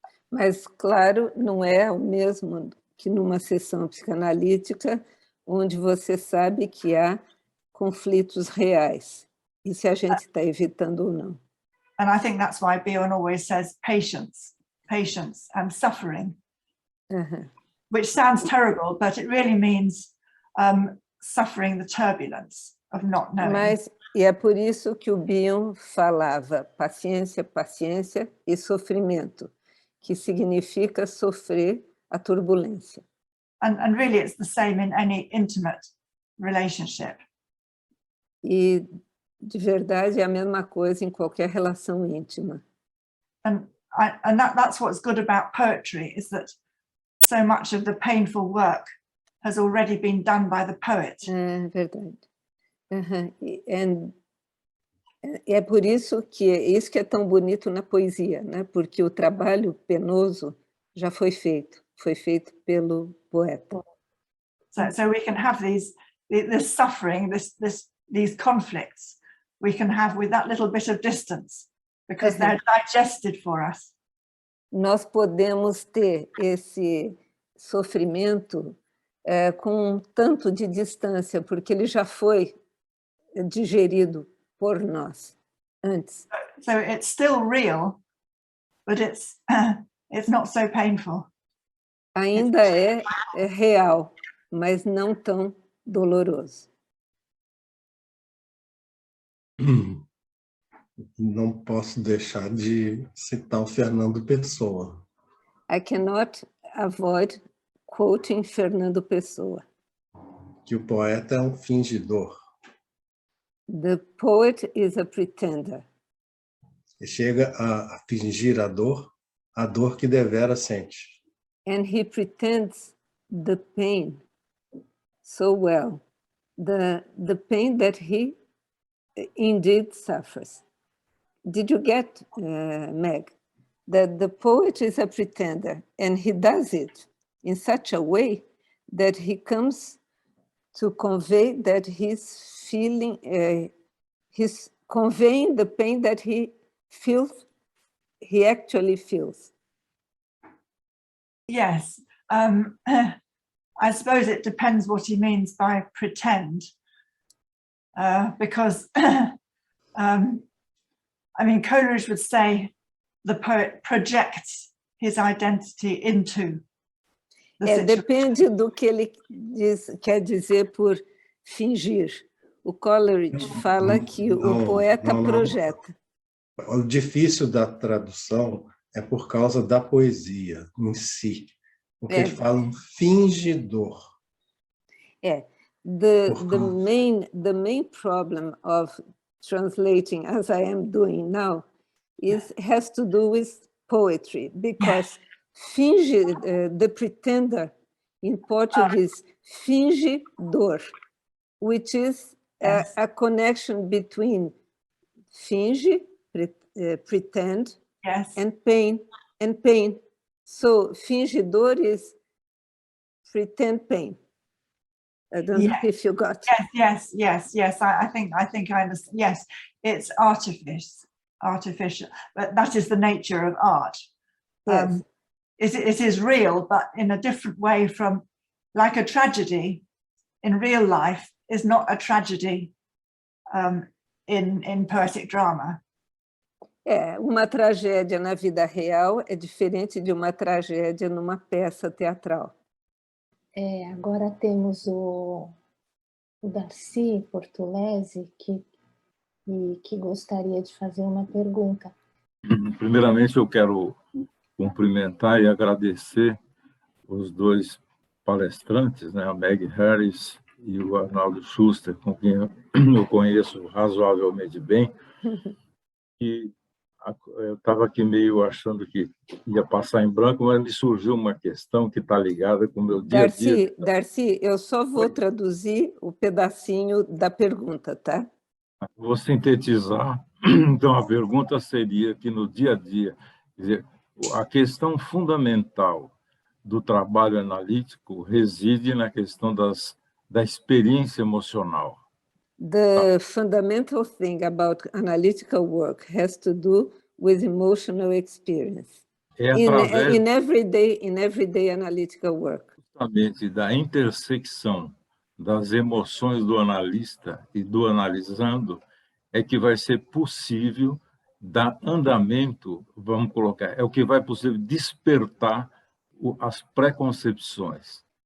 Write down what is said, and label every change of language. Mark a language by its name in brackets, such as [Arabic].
[Portuguese] Mas claro, não é o mesmo que numa sessão psicanalítica, onde você sabe que há conflitos reais, e se a gente está evitando ou não. [English] And I think that's why Bjorn always says patience and suffering, which sounds terrible, but it really means suffering the turbulence of not knowing. [Portuguese] Mas, e é por isso que o Bion falava paciência, paciência e sofrimento, que significa sofrer a turbulência. [English] And really it's the same in any intimate relationship. [Portuguese] E, de verdade, é a mesma coisa em qualquer relação íntima. [English] And that's what's good about poetry, is that so much of the painful work has already been done by the poet. [Portuguese] É verdade. E é por isso que é tão bonito na poesia, né? Porque o trabalho penoso já foi feito pelo poeta. [English] So we can have this suffering, these conflicts, we can have with that little bit of distance, because they're digested for us. [Portuguese] Nós podemos ter esse sofrimento com um tanto de distância, porque ele já foi digerido por nós antes. [English] So it's still real, but it's not so painful. [Portuguese] Ainda é real, mas não tão doloroso. Não posso deixar de citar o Fernando Pessoa. [English] I cannot avoid quoting Fernando Pessoa. [Portuguese] Que o poeta é um fingidor. [English] The poet is a pretender. [Portuguese] Ele chega a fingir a dor que devera sente. [English] And he pretends the pain so well, the pain that he indeed suffers. Did you get, Meg, that the poet is a pretender, and he does it in such a way that he comes to convey that he's feeling, he's conveying the pain that he feels, he actually feels. Yes, I suppose it depends what he means by pretend, because I mean, Coleridge would say the poet projects his identity into the situation. [Portuguese] Depende do que ele quer dizer por fingir. O Coleridge fala que o poeta projeta. O difícil da tradução é por causa da poesia em si. Porque ele fala um fingidor. [English] The main problem of translating, as I am doing now, has to do with poetry, because finge, the pretender in Portuguese, fingidor, which is a connection between finge, pretend, and pain. So fingidor is pretend pain. I don't know if you got it. Yes. I think I understand. Yes, it's artificial, but that is the nature of art. Yes. It is real, but in a different way from, like a tragedy in real life is not a tragedy in poetic drama. [Portuguese] Uma tragédia na vida real é diferente de uma tragédia numa peça teatral. Agora temos o Darcy Portolesi, que gostaria de fazer uma pergunta. Primeiramente, eu quero cumprimentar e agradecer os dois palestrantes, né, a Meg Harris e o Arnaldo Schuster, com quem eu conheço razoavelmente bem. E eu estava aqui meio achando que ia passar em branco, mas me surgiu uma questão que está ligada com o meu dia a dia. Darcy, eu só vou traduzir o pedacinho da pergunta, tá? Vou sintetizar. Então, a pergunta seria que no dia a dia, quer dizer, a questão fundamental do trabalho analítico reside na questão da experiência emocional. [English] The fundamental thing about analytical work has to do with emotional experience. In everyday analytical work. [Portuguese] Justamente da intersecção das emoções do analista e do analisando é que vai ser possível dar andamento, vamos colocar, é o que vai possível despertar as preconcepções.